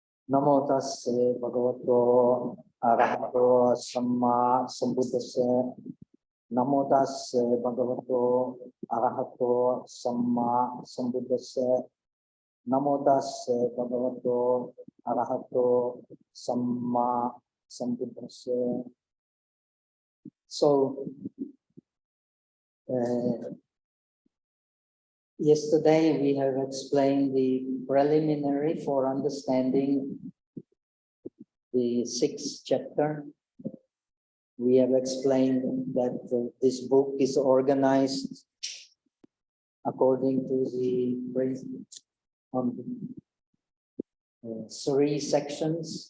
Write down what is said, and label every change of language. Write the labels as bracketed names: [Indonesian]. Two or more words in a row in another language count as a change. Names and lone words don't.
[Pali] Namo tasse bhagavato arahato samma sambuddhassa. Namo tasse bhagavato arahato samma sambuddhassa. Namo tasse bhagavato arahato samma sambuddhassa. [English] So, yesterday we have explained the preliminary for understanding the 6th chapter. We have explained that this book is organized according to the three sections.